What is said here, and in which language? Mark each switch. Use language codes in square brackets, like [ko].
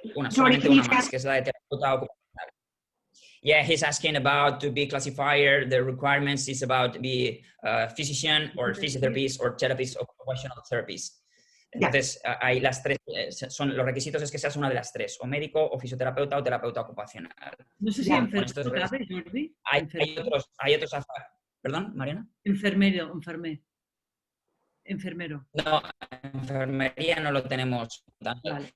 [es] Solamente una más, que es la de terapeuta ocupacional. [en] Yeah, he's asking about to be classifier. The requirements is about to be a physician or physiotherapist or therapist of occupational therapist. [es] Entonces, hay las tres, los requisitos es que seas una de las tres, o médico, o fisioterapeuta, o terapeuta ocupacional. No sé si enfermero cabe, Jordi. Hay otros. ¿Perdón, Mariana? Enfermero. No, enfermería no lo tenemos tanto. Vale.